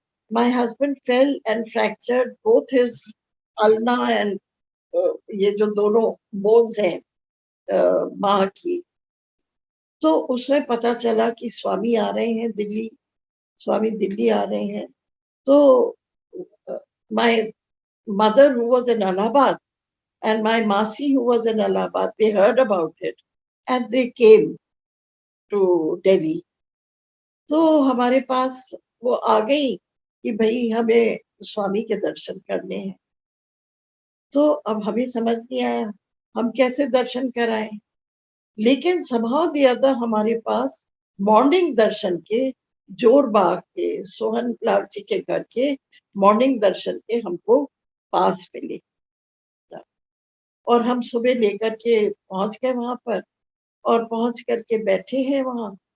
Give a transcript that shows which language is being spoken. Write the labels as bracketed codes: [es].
[en] my husband fell and fractured both his ulna and [hi] ये जो दोनों बोन्स हैं माँ की। तो उसमें पता चला कि स्वामी आ रहे हैं दिल्ली, स्वामी दिल्ली आ रहे हैं। [en] तो my mother who was in Allahabad and my Masi who was in Allahabad, they heard about it and they came to Delhi. [hi] तो हमारे पास वो आ गई कि भाई हमें स्वामी के दर्शन करने हैं। तो अब हमें समझ नहीं आया हम कैसे दर्शन कराएं, लेकिन [en] somehow the other [hi] हमारे पास मॉर्निंग दर्शन के, जोरबाग के सोहन लाल जी के घर के मॉर्निंग दर्शन के हमको पास मिले, और हम सुबह लेकर के पहुंच गए वहां पर, और पहुंच करके बैठे हैं वहां।